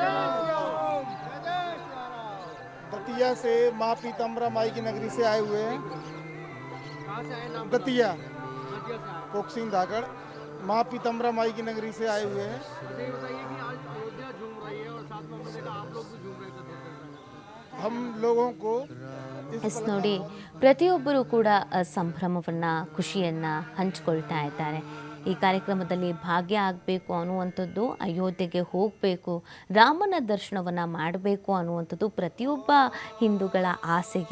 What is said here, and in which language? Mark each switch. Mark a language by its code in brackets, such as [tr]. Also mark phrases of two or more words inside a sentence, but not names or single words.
[hi] दतिया से माँ पीताम्बरा माई की नगरी से आए हुए हैं। दतिया कोकसिंग धागड़ माँ पीताम्बरा माई की नगरी से आए हुए हैं। बताइए कि आज अयोध्या झूम रही है और साथ में हमने देखा आप लोग भी झूम रहे थे। हम लोगों को [kn] ಎಸ್ ನೋಡಿ, ಪ್ರತಿಯೊಬ್ಬರೂ ಕೂಡ ಸಂಭ್ರಮವನ್ನು, ಖುಷಿಯನ್ನು ಹಂಚ್ಕೊಳ್ತಾ ಇದ್ದಾರೆ. ಈ ಕಾರ್ಯಕ್ರಮದಲ್ಲಿ ಭಾಗ್ಯ ಆಗಬೇಕು ಅನ್ನುವಂಥದ್ದು, ಅಯೋಧ್ಯೆಗೆ ಹೋಗಬೇಕು, ರಾಮನ ದರ್ಶನವನ್ನು ಮಾಡಬೇಕು ಅನ್ನುವಂಥದ್ದು ಪ್ರತಿಯೊಬ್ಬ ಹಿಂದೂಗಳ ಆಸೆಗೆ.